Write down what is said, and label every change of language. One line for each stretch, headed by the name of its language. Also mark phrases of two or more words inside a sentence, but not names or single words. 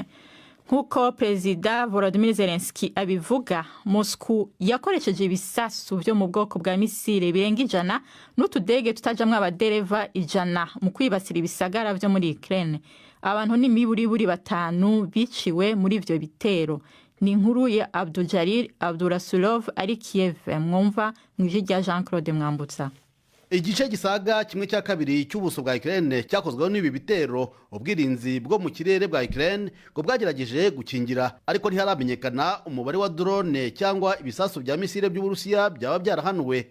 Rundi: Nkuko Perezida Volodymyr Zelensky abivuga, Moscow yakoresheje ibisasu byo mu bwoko bwa misile birenga 100 n'utudege tutajamwe abadereva 100 mu kwibasira ibisagara byo muri Ukraine. Abantu n'imiburi 5 biciwe muri ivyo bitero. Ni inkuru ya Abduljalil Abdurasulov ari Kiev mwumva mw'ijwi rya Jean-Claude Mwambutsa. Igice gisaga 1/2 cy'ubuso bwa Ukraine cyakozweho n'ibi bitero. Ubwirinzi bwo mu kirere bwa Ukraine ngo bwagerageje gukingira ariko ntiharamenyekana umubare wa drone cyangwa ibisasu bya misile by'Uburusiya byaba byarahanuwe.